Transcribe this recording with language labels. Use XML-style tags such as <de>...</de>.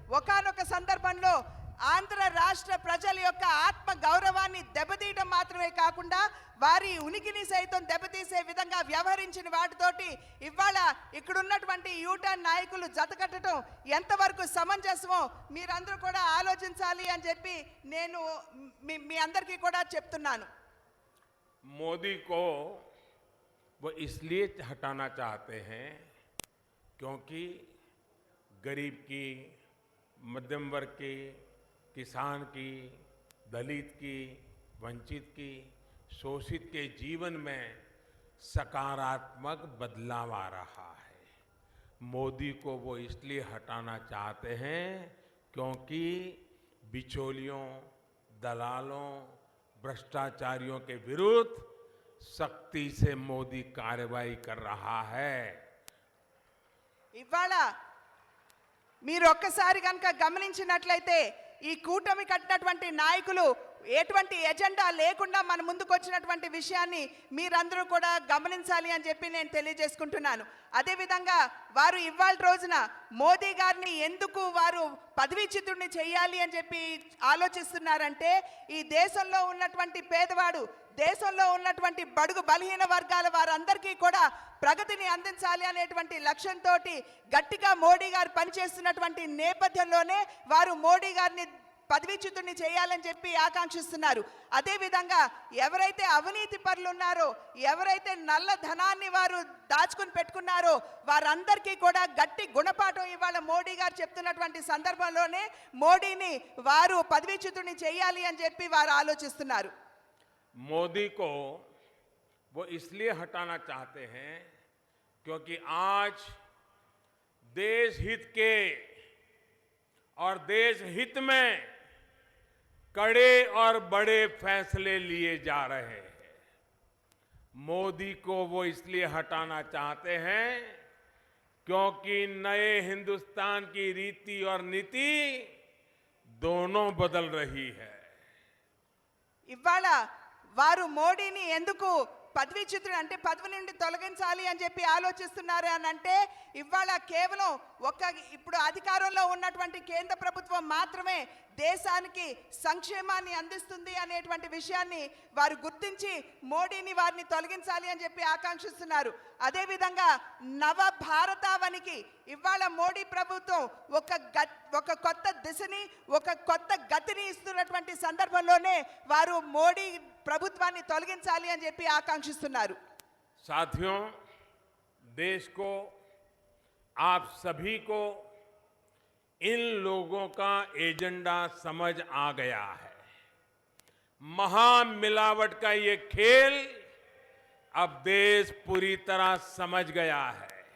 <te>ఒకానొక సందర్భంలో ఆంధ్ర రాష్ట్ర ప్రజల యొక్క ఆత్మ గౌరవాన్ని దెబ్బతీయడం మాత్రమే కాకుండా వారి ఉనికిని సైతం దెబ్బతీసే విధంగా వ్యవహరించిన వాటితోటి ఇవాళ ఇక్కడ ఉన్నటువంటి యూటర్న్ నాయకులు జతకట్టడం ఎంతవరకు సమంజసమో మీరందరూ కూడా ఆలోచించాలి అని చెప్పి నేను మీ అందరికీ కూడా చెప్తున్నాను.</te> <hi>मोदी को वो इसलिए हटाना चाहते हैं क्योंकि गरीब की, मध्यम वर्ग की, किसान की, दलित की, वंचित की, शोषित के जीवन में सकारात्मक बदलाव आ रहा है. मोदी को वो इसलिए हटाना चाहते हैं क्योंकि बिचौलियों, दलालों, भ्रष्टाचारियों के विरुद्ध सख्ती से मोदी कार्रवाई कर रहा है.</hi> <te>ఇవాళ మీరు ఒక్కసారి కనుక గమనించినట్లయితే ఈ కూటమి కట్టినటువంటి నాయకులు ఎటువంటి ఎజెండా లేకుండా మన ముందుకు వచ్చినటువంటి విషయాన్ని మీరందరూ కూడా గమనించాలి అని చెప్పి నేను తెలియజేసుకుంటున్నాను. అదేవిధంగా వారు ఇవాళ రోజున మోదీ గారిని ఎందుకు వారు పదవీచ్యుతుడిని చేయాలి అని చెప్పి ఆలోచిస్తున్నారంటే ఈ దేశంలో ఉన్నటువంటి పేదవాడు, దేశంలో ఉన్నటువంటి బడుగు బలహీన వర్గాల వారందరికీ కూడా ప్రగతిని అందించాలి అనేటువంటి లక్ష్యంతో గట్టిగా మోడీ గారు పనిచేస్తున్నటువంటి నేపథ్యంలోనే వారు మోడీ గారిని పదవీచ్యుతుడిని చేయాలని చెప్పి ఆకాంక్షిస్తున్నారు. అదేవిధంగా ఎవరైతే అవినీతి పరులు ఉన్నారో, ఎవరైతే నల్ల ధనాన్ని వారు దాచుకుని పెట్టుకున్నారో వారందరికీ కూడా గట్టి గుణపాఠం ఇవాళ మోడీ గారు చెప్తున్నటువంటి సందర్భంలోనే మోడీని వారు పదవీచ్యుతుడిని చేయాలి అని చెప్పి వారు ఆలోచిస్తున్నారు.</te> <hi>मोदी को वो इसलिए हटाना चाहते हैं क्योंकि आज देश हित के और देश हित में कड़े और बड़े फैसले लिए जा रहे हैं. मोदी को वो इसलिए हटाना चाहते हैं क्योंकि नए हिंदुस्तान की रीति और नीति दोनों बदल रही है.</hi> <te>ఇవాళ వారు మోడీని ఎందుకు పదవీచ్యుతుడు అంటే పదవి నుండి తొలగించాలి అని చెప్పి ఆలోచిస్తున్నారు అని అంటే ఇవాళ కేవలం ఇప్పుడు అధికారంలో ఉన్నటువంటి కేంద్ర ప్రభుత్వం మాత్రమే దేశానికి సంక్షేమాన్ని అందిస్తుంది అనేటువంటి విషయాన్ని వారు గుర్తించి మోడీని వారిని తొలగించాలి అని చెప్పి ఆకాంక్షిస్తున్నారు. అదేవిధంగా నవ భారతావనికి ఇవాళ మోడీ ప్రభుత్వం ఒక కొత్త దిశని, ఒక కొత్త గతిని ఇస్తున్నటువంటి సందర్భంలోనే వారు మోడీ ప్రభుత్వాన్ని తొలగించాలి అని చెప్పి ఆకాంక్షిస్తున్నారు.</te> <hi>साथियों, देश को, आप सभी को इन लोगों का एजेंडा समझ आ गया है. महामिलावट का ये खेल अब देश पूरी तरह समझ गया है.</hi>